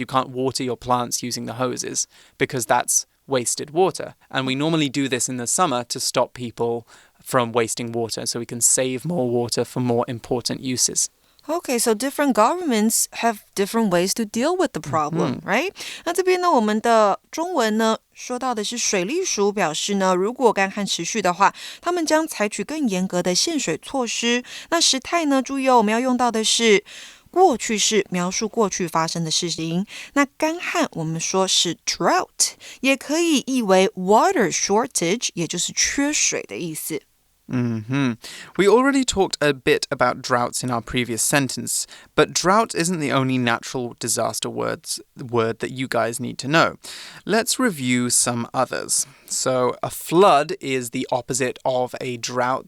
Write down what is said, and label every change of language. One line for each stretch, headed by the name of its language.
English: You can't water your plants using the hoses, because that's wasted water. And we normally do this in the summer to stop people from wasting water, so we can save more water for more important uses. Okay, so different governments have different ways to deal with the problem, right?
Chinese: 那这边呢，我们的中文呢，说到的是水利署表示呢，如果干旱持续的话，他们将采取更严格的限水措施。那时态呢，注意哦，我们要用到的是过去式，描述过去发生的事情。那干旱我们说是 drought， 也可以译为 water shortage， 也就是缺水的意思。
English: We already talked a bit about droughts in our previous sentence, but drought isn't the only natural disaster word that you guys need to know. Let's review some others. So a flood is the opposite of a drought.